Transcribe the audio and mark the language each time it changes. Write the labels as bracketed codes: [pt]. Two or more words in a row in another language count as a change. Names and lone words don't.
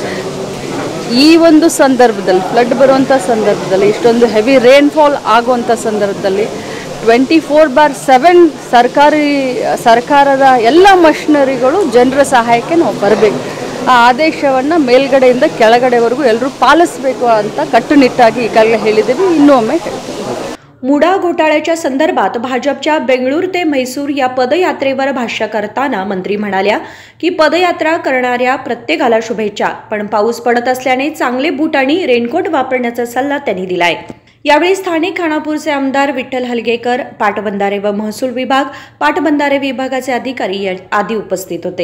[kn] ಈ ಒಂದು ಸಂದರ್ಭದಲ್ಲಿ ಫ್ಲಡ್ ಬರುವಂಥ ಸಂದರ್ಭದಲ್ಲಿ, ಇಷ್ಟೊಂದು [en] heavy rainfall [kn] ಆಗುವಂಥ ಸಂದರ್ಭದಲ್ಲಿ 24/7 ಸರ್ಕಾರದ ಎಲ್ಲ ಮಷಿನರಿಗಳು ಜನರ ಸಹಾಯಕ್ಕೆ ನಾವು ಬರಬೇಕು। ಆ ಆದೇಶವನ್ನು ಮೇಲ್ಗಡೆಯಿಂದ ಕೆಳಗಡೆವರೆಗೂ ಎಲ್ಲರೂ पालिसಬೇಕು ಅಂತ कट्टुनिट्टाಗಿ ಈಗಾಗಲೇ ಹೇಳಿದ್ದೀವಿ, ಇನ್ನೂ ಒಮ್ಮೆ ಹೇಳ್ತೀವಿ। [mr] मुडा घोटाळ्याच्या संदर्भात भाजपच्या बेंगळूर ते म्हैसूर या पदयात्रेवर भाष्य करताना मंत्री म्हणाल्या की पदयात्रा करणाऱ्या प्रत्येकाला शुभेच्छा, पण पाऊस पडत असल्याने चांगले बूट आणि रेनकोट वापरण्याचा सल्ला त्यांनी दिलाय। यावेळी स्थानिक खानापूरचे आमदार विठ्ठल हलगेकर, पाटबंधारे व महसूल विभाग, पाटबंधारे विभागाचे अधिकारी आदी उपस्थित होते।